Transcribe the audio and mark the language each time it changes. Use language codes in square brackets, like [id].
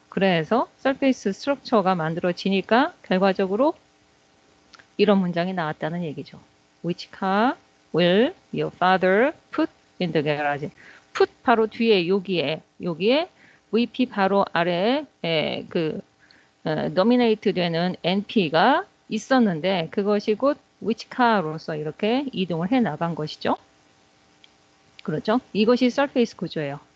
[ko] 그래서 서페이스 스트럭처가 만들어지니까 결과적으로 이런 문장이 나왔다는 얘기죠. [en] Which car will your father put in the garage? [ko] put 바로 뒤에 여기에 VP 바로 아래에 nominate 되는 NP가 있었는데 그것이 곧 위치카로서 이렇게 이동을 해 나간 것이죠. 그렇죠? 이것이 surface 구조예요.